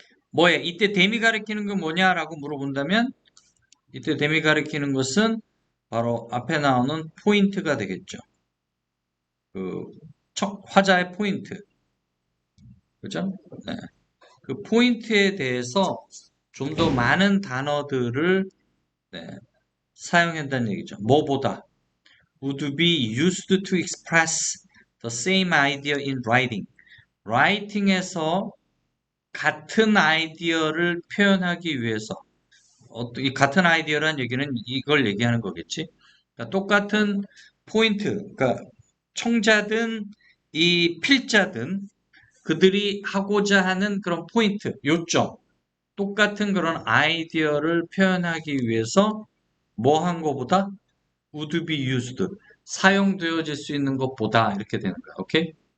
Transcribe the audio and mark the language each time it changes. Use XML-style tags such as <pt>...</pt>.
<ko>뭐에 이때 댐이 가리키는 건 뭐냐라고 물어본다면 이때 댐이 가리키는 것은 바로 앞에 나오는 포인트가 되겠죠. 그 화자의 포인트. 그죠? 네. 그 포인트에 대해서 좀 더 많은 단어들을 네, 사용한다는 얘기죠. 뭐보다</ko> <en>would be used to express the same idea in writing.</en> <ko>writing에서 같은 아이디어를 표현하기 위해서 이 같은 아이디어란 얘기는 이걸 얘기하는 거겠지. 그러니까 똑같은 포인트, 그러니까 청자든 이 필자든 그들이 하고자 하는 그런 포인트, 요점, 똑같은 그런 아이디어를 표현하기 위해서 뭐 한 거보다</ko> <en>would be used,</en> <ko>사용되어질 수 있는 것보다 이렇게 되는 거야. 오케이?</ko>